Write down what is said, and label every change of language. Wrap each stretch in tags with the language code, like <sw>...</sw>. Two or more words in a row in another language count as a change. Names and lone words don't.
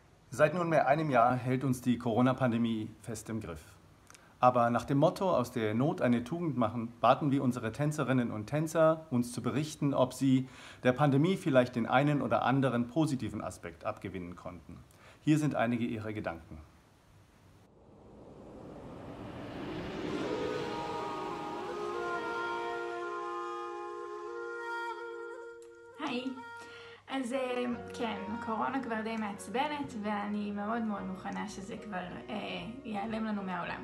<de>Seit nunmehr einem Jahr hält uns die Corona-Pandemie fest im Griff. Aber nach dem Motto „Aus der Not eine Tugend machen“ baten wir unsere Tänzerinnen und Tänzer, uns zu berichten, ob sie der Pandemie vielleicht den einen oder anderen positiven Aspekt abgewinnen konnten. Hier sind einige ihrer Gedanken.</de> <he>היי, אז כן, קורונה כבר די מעצבנת ואני מאוד מאוד מוכנה שזה כבר ייעלם לנו מהעולם.</he>